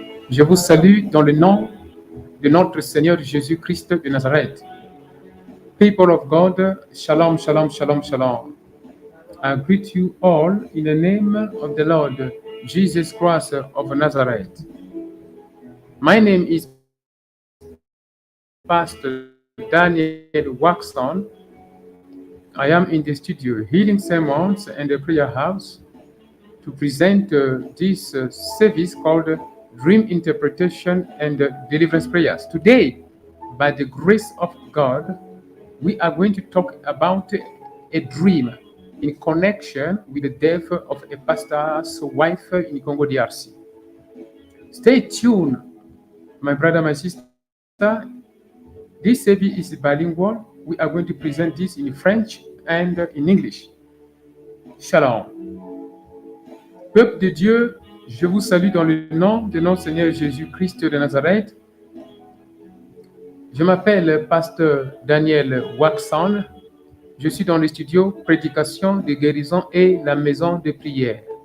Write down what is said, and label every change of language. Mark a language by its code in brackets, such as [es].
[fr] Je vous salue dans le nom de notre Seigneur Jésus-Christ de Nazareth. [en] People of God, shalom, shalom, shalom, shalom. I greet you all in the name of the Lord Jesus Christ of Nazareth. My name is Pastor Daniel Waxon. I am in the studio Healing Sermons and the Prayer House to present this service called Dream Interpretation and Deliverance Prayers. Today, by the grace of God, we are going to talk about a dream in connection with the death of a pastor's wife in Congo DRC. Stay tuned, my brother, my sister. This service is bilingual. We are going to present this in French and in English. Shalom. [fr] Peuple de Dieu, je vous salue dans le nom de notre Seigneur Jésus-Christ de Nazareth. Je m'appelle Pasteur Daniel Waxon. Je suis dans le studio Prédication de guérison et la maison de prière.